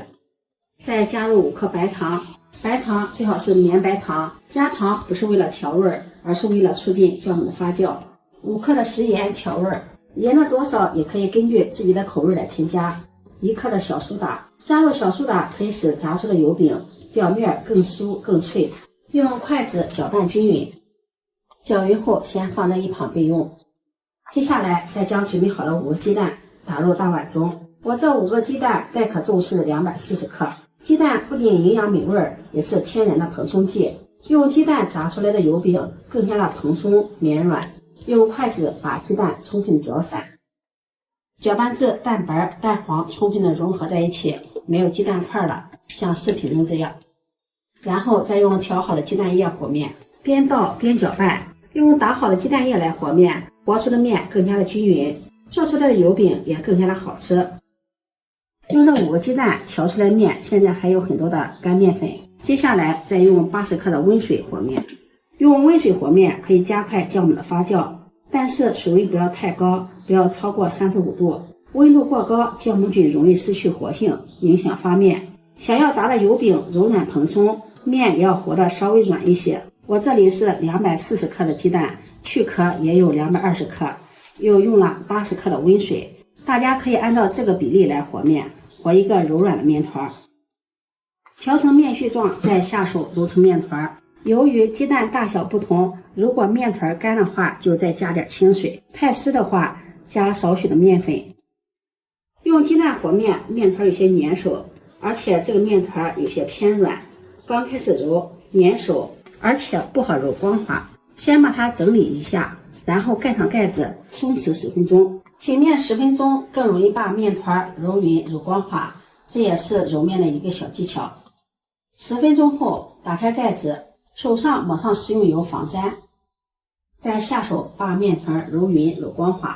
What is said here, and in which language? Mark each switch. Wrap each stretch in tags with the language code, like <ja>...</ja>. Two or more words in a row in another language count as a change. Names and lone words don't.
<zh>再加入5克白糖，白糖最好是绵白糖，加糖不是為了調味，而是为了促进酵母的發酵。5克的食鹽調味，鹽的多少也可以根據自己的口味來添加。1克的小蘇打，加入小蘇打可以使炸出的油餅表面更酥更脆。用筷子攪拌均匀，搅匀後先放在一旁備用。接下來再將準備好的5個雞蛋打入大碗中。我這5個雞蛋待可重是240克。雞蛋不僅營養美味，也是天然的蓬鬆劑。用雞蛋炸出來的油餅更加的蓬鬆綿軟。用筷子把雞蛋充分攪散，攪拌至蛋白、蛋黃充分的融合在一起，沒有雞蛋塊了，像視頻中這樣。然後再用調好的雞蛋液和面，邊倒邊攪拌。用打好的雞蛋液來和面，和出的面更加的均匀，做出來的油餅也更加的好吃。用這5個雞蛋調出來面，現在還有很多的乾面粉。接下來再用80克的溫水和面。用溫水和面可以加快酵母的發酵，但是水溫不要太高，不要超過35度。溫度過高，酵母菌容易失去活性，影響發面。想要炸的油餅柔軟蓬鬆，面也要和的稍微軟一些。我這裡是240克的雞蛋，去殼也有220克，又用了80克的溫水。大家可以按照這個比例來和面，和一個柔軟的面團。調成面絮狀，再下手揉成面團。由於雞蛋大小不同，如果面團乾的話，就再加點清水；太濕的話，加少許的面粉。用雞蛋和面，面團有些粘手，而且這個面團有些偏軟，剛開始揉粘手，而且不好揉光滑。先把它整理一下，然後蓋上蓋子，鬆弛10分鐘。醒面10分鐘更容易把面團揉匀揉光滑，這也是揉面的一個小技巧。10分鐘後打開蓋子，手上抹上食用油防粘，再下手把面团揉匀揉光滑。</zh>